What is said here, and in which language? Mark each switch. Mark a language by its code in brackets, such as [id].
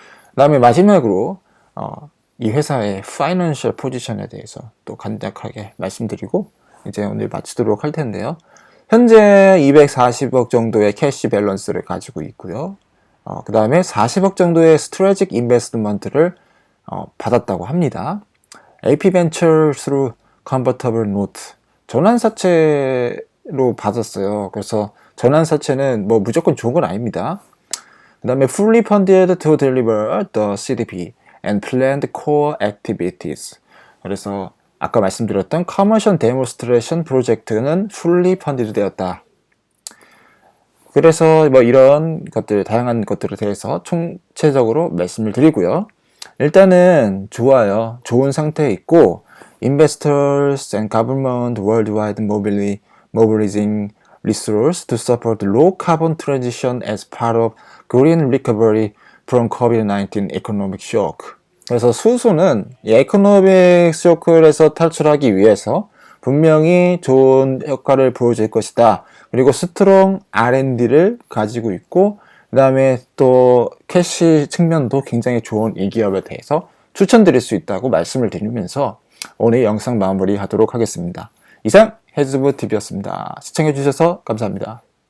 [ko] 그다음에 마지막으로 이 회사의 파이낸셜 포지션에 대해서 또 간략하게 말씀드리고 이제 오늘 마치도록 할 텐데요. 현재 240억 정도의 캐시 밸런스를 가지고 있고요. 그 다음에 40억 정도의 스트래지c 인베스트먼트를 받았다고 합니다. [en] AP Venture through Convertible Note, 전환사채로 받았어요. [ko] 그래서 전환사채는 뭐 무조건 좋은 건 아닙니다. 그 다음에 fully funded to deliver the CDP and planned core activities. 그래서 아까 말씀드렸던 Commercial Demonstration 프로젝트는 fully funded 되었다. 그래서 뭐 이런 것들, 다양한 것들에 대해서 총체적으로 말씀을 드리고요. 일단은 좋아요. [en] 좋은 상태에 있고, investors and government worldwide mobilizing resources to support low carbon transition as part of green recovery from COVID-19 economic shock. [ko] 그래서 수소는 이 에코노믹 쇼크에서 탈출하기 위해서 분명히 좋은 효과를 보여줄 것이다. 그리고 스트롱 R&D를 가지고 있고, 그 다음에 또 캐시 측면도 굉장히 좋은 이 기업에 대해서 추천드릴 수 있다고 말씀을 드리면서 오늘 영상 마무리하도록 하겠습니다. 이상 해즈브 TV였습니다. 시청해주셔서 감사합니다.